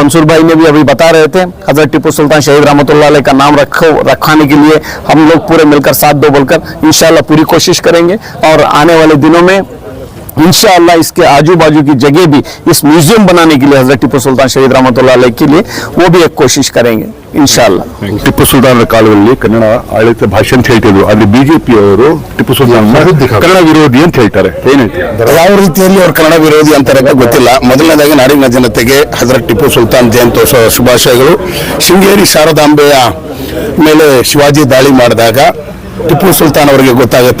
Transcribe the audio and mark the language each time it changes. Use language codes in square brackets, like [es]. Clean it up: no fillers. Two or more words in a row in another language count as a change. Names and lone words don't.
[hi] मंसूर भाई ने भी अभी बता रहे थे, हज़रत टीपू सुल्तान शहीद [ar] رحمة الله عليه [hi] का नाम रखाने के लिए हम लोग पूरे मिलकर साथ दो बोलकर इंशाअल्लाह पूरी कोशिश करेंगे। और आने वाले दिनों में इंशाअल्लाह इसके आजू बाजू की जगह भी इस म्यूजियम बनाने के लिए हज़रत टीपू सुल्तान शहीद [ar] رحمة الله عليه [hi] के लिए वो भी एक कोशिश करेंगे इंशाअल्लाह। [kn] ಟಿಪ್ಪು ಸುಲ್ತಾನರ ಕಾಲದಲ್ಲಿ ಕನ್ನಡ ಆಡಳಿತ ಭಾಷೆ ಅಂತ ಹೇಳ್ತಿದ್ರು, ಅಲ್ಲಿ ಬಿಜೆಪಿಯವರು ಟಿಪ್ಪು ಸುಲ್ತಾನ್ ಕನ್ನಡ ವಿರೋಧಿ ಅಂತ ಹೇಳ್ತಾರೆ, ಏನ್ ಹೇಳ್ತಾರೆ? ಯಾವ ರೀತಿಯಲ್ಲಿ ಅವ್ರು ಕನ್ನಡ ವಿರೋಧಿ ಅಂತಾರೆ ಗೊತ್ತಿಲ್ಲ. ಮೊದಲನೇದಾಗಿ ನಾಡಿನ ಜನತೆಗೆ ಹಜರತ್ ಟಿಪ್ಪು ಸುಲ್ತಾನ್ ಜಯಂತ್ಯೋತ್ಸವ ಶುಭಾಶಯಗಳು. ಶೃಂಗೇರಿ ಶಾರದಾಂಬೆಯ ಮೇಲೆ ಶಿವಾಜಿ ದಾಳಿ ಮಾಡಿದಾಗ ಟಿಪ್ಪು ಸುಲ್ತಾನ್ ಅವರಿಗೆ ಗೊತ್ತಾಗುತ್ತೆ.